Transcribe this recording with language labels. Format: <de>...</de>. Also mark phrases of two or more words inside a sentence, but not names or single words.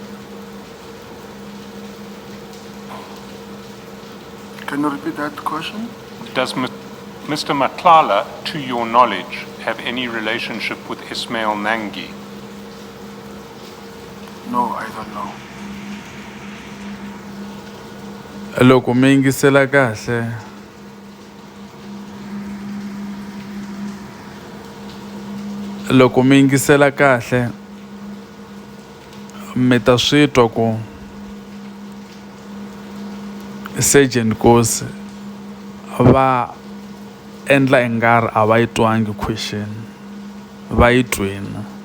<en>Can you repeat that question? Does Mr. Matlala, to your knowledge, have any relationship with Ismail Nangi? No, I don't know.</en> <ts>Loko mi yingisela kahle mi ta swi twa ku Sergeant Nkosi va endla i nga ri a va yi twangi question, va yi twini.</ts>